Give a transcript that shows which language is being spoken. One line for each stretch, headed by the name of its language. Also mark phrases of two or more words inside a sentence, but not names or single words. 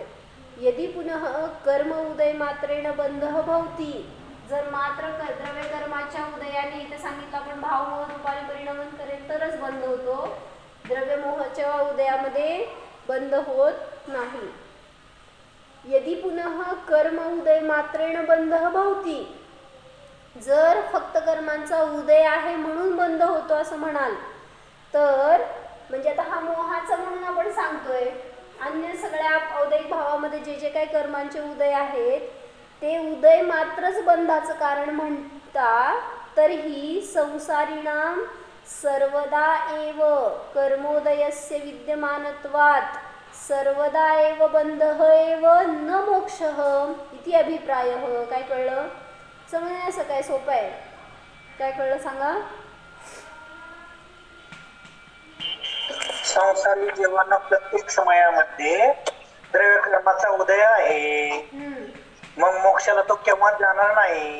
Sanskrit: यदि पुनः कर्म उदय मात्रेण बंध भवती.
Marathi: जर मात्र द्रव्य कर्माच्या उदयाने इथे सांगितलं आपण भावमोह रूपाने परिणमन करेल तरच बंध होतो. द्रव्यमोहाच्या उदयामध्ये बंध होत नाही.
Sanskrit: यदि पुनः कर्म उदय मात्रेण बंध भवती.
Marathi: जर फक्त कर्मांचा उदय आहे म्हणून बंध होतो असं म्हणाल तर म्हणजे आता हा मोहाचा म्हणून आपण सांगतोय. अन्य सगळ्या औदैक भावामध्ये जे जे काही कर्मांचे उदय आहेत ते उदय मात्रच बंधाचं कारण म्हणता तरीही
Sanskrit: संसारिणाम सर्वदा एव कर्मोदयस्य विद्यमानत्वात् सर्वदा एव बंधः एव न मोक्षः इति अभिप्रायः.
Marathi: काय कळलं? समजण्याचं काय सोपं आहे. काय कळलं सांगा? संसारी जीवांना प्रत्येक समयामध्ये द्रव्य कर्माचा उदय आहे. मग मोक्षाला तो केव्हा जाणार नाही.